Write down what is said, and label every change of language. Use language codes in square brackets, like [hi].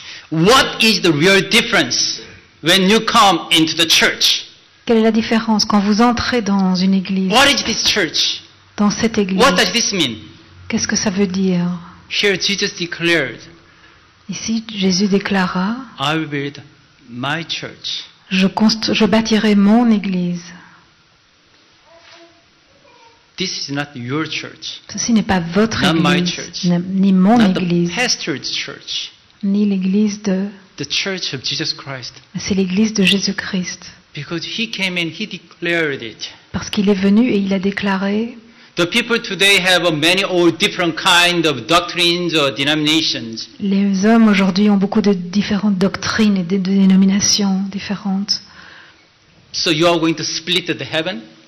[en] What is the real difference when you come into the church? [fr] Quelle est la différence quand vous entrez dans une église? [en] What is this church? [fr] Dans cette église? [en] What does this mean? [fr] Qu'est-ce que ça veut dire? [en] Here Jesus declared, [fr] Ici, Jésus déclara, [en] I will build my church. [fr] je bâtirai mon église. [en] This is not your church, [fr] Ceci n'est pas votre [en] Not my [fr] église, [en] church. [fr] ni mon [en] not the [fr] église, [en] pastor's church, [fr] ni l'église de... [en] the church of Jesus Christ. [fr] C'est l'église de Jésus-Christ. [en] Because he came and he declared it. [fr] Parce qu'il est venu et il a déclaré, [en] The people today have many or different kind of doctrines or denominations. [fr] les hommes aujourd'hui ont beaucoup de différentes doctrines et de dénominations différentes. [en] So you are going to split the heaven?